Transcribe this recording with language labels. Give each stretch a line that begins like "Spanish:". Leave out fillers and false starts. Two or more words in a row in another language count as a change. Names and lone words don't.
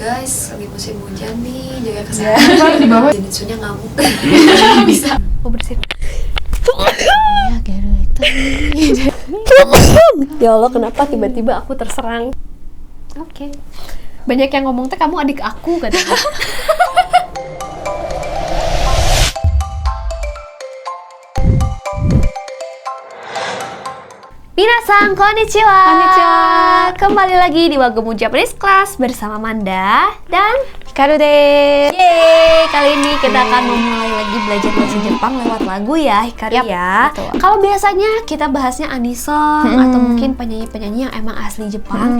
Indonesian: guys, lagi musim hujan nih, jaga kesehatan. Di bawah. Zenitsunya ngamuk. Bisa. Mau bersihin. Ya Allah, kenapa tiba-tiba aku terserang? Oke. Banyak yang ngomong teh kamu adik aku katanya.
Japanese: 皆さん、こんにちは.
Indonesian: Konnichiwa. Kembali lagi di Wagemu Japanese Class bersama Manda dan Hikaru desu. yeay, kali ini kita akan memulai lagi belajar bahasa Jepang lewat lagu ya, Hikaru Yap, ya. betul. Kalau biasanya kita bahasnya anisong atau mungkin penyanyi-penyanyi yang emang asli Jepang.